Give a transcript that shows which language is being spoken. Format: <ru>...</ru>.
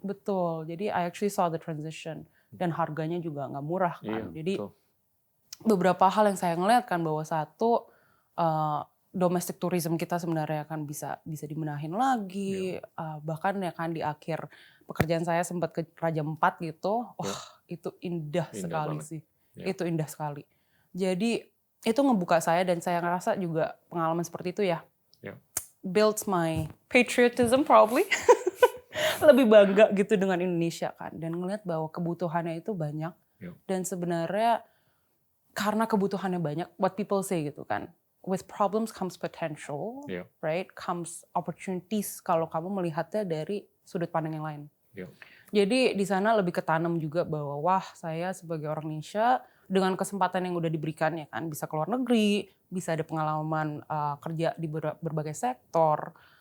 <id>Betul, jadi</id> <en>I actually saw the transition.</en> <id>Dan harganya juga nggak murah kan. Iya, jadi betul. Beberapa hal yang saya ngeliat kan bahwa satu, domestic tourism kita sebenarnya kan bisa dibenahin lagi. Bahkan ya kan di akhir pekerjaan saya sempat ke Raja Ampat gitu. Wah, itu indah sekali banget sih. Itu indah sekali. Jadi itu ngebuka saya dan saya ngerasa juga pengalaman seperti itu ya.</id> <en>Builds my patriotism probably.</en> <id>Lebih bangga gitu dengan Indonesia kan. Dan ngeliat bahwa kebutuhannya itu banyak. Dan sebenarnya karena kebutuhannya banyak,</id> <en>what people say</en> <id>gitu kan.</id> <en>With problems comes potential, right? Comes opportunities</en> <id>kalau kamu melihatnya dari sudut pandang yang lain. Jadi di sana lebih ketanam juga bahwa wah saya sebagai orang Indonesia dengan kesempatan yang udah diberikan ya kan bisa keluar negeri, bisa ada pengalaman kerja di berbagai sektor.</id>